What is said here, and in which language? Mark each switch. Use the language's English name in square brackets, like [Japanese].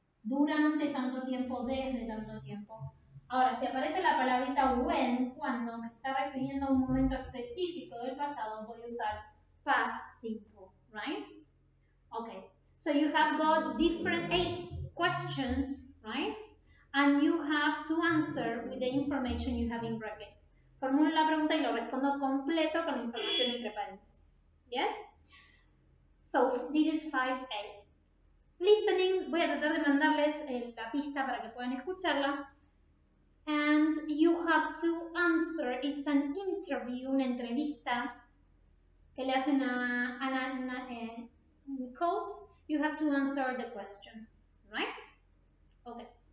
[Spanish] Durante tanto tiempo, desde tanto tiempo. Ahora, si aparece la palabrita when, cuando me está refiriendo a un momento específico del pasado, voy a usar past simple, right? [English] Okay, so you have got different 8 questions, right? And you have to answer with the information you have in brackets. [Spanish] Formulo la pregunta y lo respondo completo con información entre paréntesis. Yes? [English] So, this is 5A. Listening, [Spanish] voy a tratar de mandarles la pista para que puedan escucharla. [English] And you have to answer, it's an interview, [Spanish] una entrevista que le hacen a Anna Nichols. [English] You have to answer the questions, right? Okay.